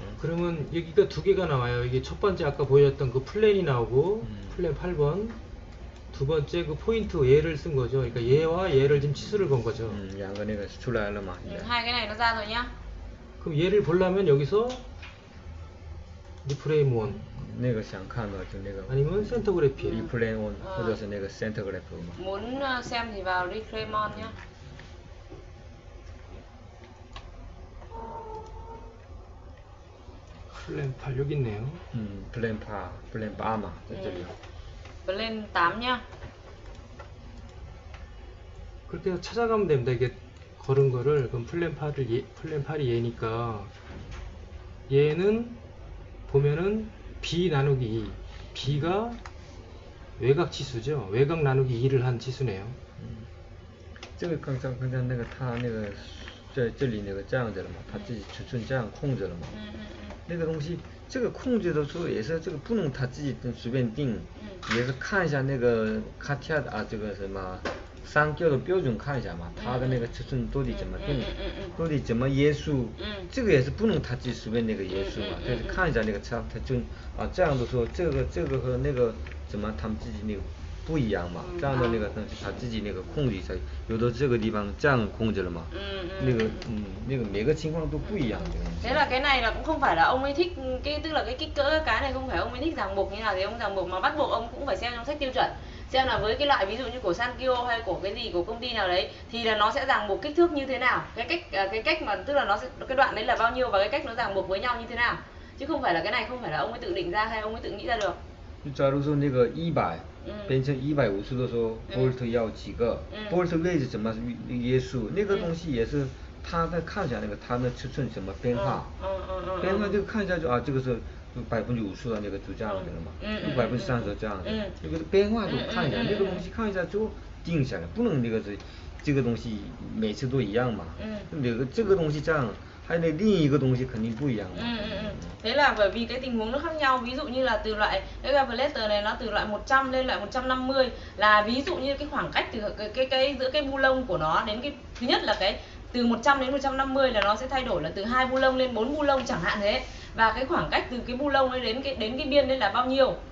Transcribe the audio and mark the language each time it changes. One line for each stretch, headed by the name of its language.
Korean: 그러면 여기가 두 개가 나와요. 이게 첫 번째 아까 보여줬던 그 플랜이 나오고 플랜 8번. 두 번째 그 포인트 얘를 쓴 거죠. 그러니까 얘와 얘를 지금 치수를 건 거죠. 양가 내가 출라를 막.
Vietnamese: hai cái này nó ra rồi nhá.
Korean: 그럼 얘를 보려면 여기서 리프레임 원. 내가
Chinese: 想看的就那个
Korean: 아니면 센터 그래픽. 리프레임 원,
Chinese: 或者是那个 center graph.
Vietnamese: Muốn xem thì vào reclaim on nhá.
Korean: 플랜 8 여기 있네요. 플랜 8, 플랜 8마 저쪽이요.
Vietnamese: Plan 8 nhá.
Korean: 그렇게 찾아가면 됩니다. 이게 걸은 거를. 그럼 플랜 8이 얘니까 얘는 보면은 B 나누기 2. B가 외곽 치수죠. 외곽 나누기 2를 한 치수네요.
Chinese: 这个刚才那个他那个在这里那个这样子了嘛，他自己尺寸这样控制了嘛。那个东西这个控制的时候也是这个不能他自己随便定，也是看一下那个卡提亚啊这个什么三角的标准看一下嘛，它的那个尺寸到底怎么定，到底怎么约束，这个也是不能他自己随便那个约束嘛，就是看一下那个它就啊这样的时候这个和那个怎么他们自己那个不一样嘛，这样的那个东西他自己那个控制一下，有的这个地方这样控制了嘛，那个每个情况都不一样。
Vietnamese: Thế là cái này là cũng không phải là ông ấy thích cái, tức là cái kích cỡ cái này không phải ông ấy thích ràng buộc như nào thì ông ràng buộc, mà bắt buộc ông cũng phải xem trong sách tiêu chuẩn, xem là với cái loại ví dụ như của Sankyo hay của cái gì của công ty nào đấy thì là nó sẽ ràng buộc kích thước như thế nào, cái cách mà tức là nó sẽ cái đoạn đấy là bao nhiêu và cái cách nó ràng buộc với nhau như thế nào, chứ không phải là cái này không phải là ông ấy tự định ra hay ông ấy tự nghĩ ra được.
Chinese: 假如说那个100变成150的时候，bolt要几个，bolt位置怎么约束，那个东西也是他在看一下那个它的尺寸怎么变化，变化就看一下就啊这个是50%的那个就这样子了嘛，30%这样子，那个变化就看一下，那个东西看一下就定下来，不能那个是这个东西每次都一样嘛，那个这个东西这样。
Vietnamese: hay là đi cái
Chinese: 东西肯定不一样嘛。
Vietnamese: Thế là bởi vì cái tình huống nó khác nhau, ví dụ như là từ loại cái Gavletter này nó từ loại 100 lên loại 150 là ví dụ như cái khoảng cách từ cái giữa cái bu lông của nó đến cái thứ nhất là cái từ 100 đến 150 là nó sẽ thay đổi là từ 2 bu lông lên 4 bu lông chẳng hạn thế, và cái khoảng cách từ cái bu lông ấy đến cái biên đấy là bao nhiêu.